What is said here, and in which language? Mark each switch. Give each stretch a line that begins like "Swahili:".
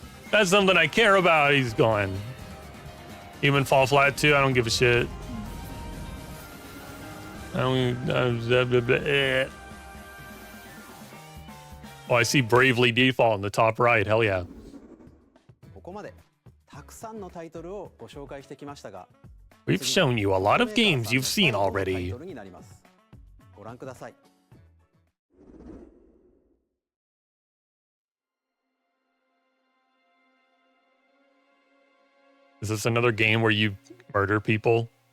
English: That's something I care about. He's gone. Human fall flat too. I don't give a shit. Oh, I see Bravely Default in the top right. Hell yeah.
Japanese: ここまでたくさんのタイトルをご紹介してきましたが、
English: We've shown you a lot of games you've seen already.
Japanese: ご覧ください。
English: Is this another game where you murder people?